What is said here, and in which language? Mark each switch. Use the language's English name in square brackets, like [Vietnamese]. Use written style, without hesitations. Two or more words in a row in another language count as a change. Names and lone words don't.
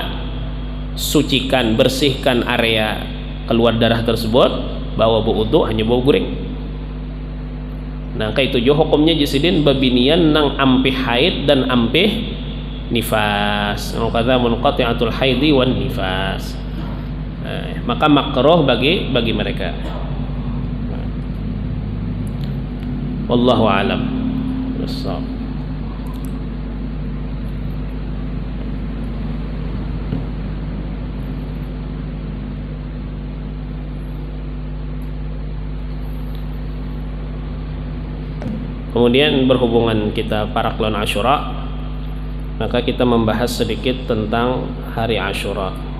[Banjar] Sucikan, bersihkan area keluar darah tersebut, bawa wudu, hanya bawa guring. Nah, kayak itu jo hukumnya jisidin babinian nang ampih haid dan ampih nifas. Kata [Arabic] منقطعة الحيض والنفاس. [Banjar] Maka makruh bagi mereka. [Arabic] والله أعلم. [Banjar] Kemudian berhubungan kita Paraklon Asyura, maka kita membahas sedikit tentang hari Asyura.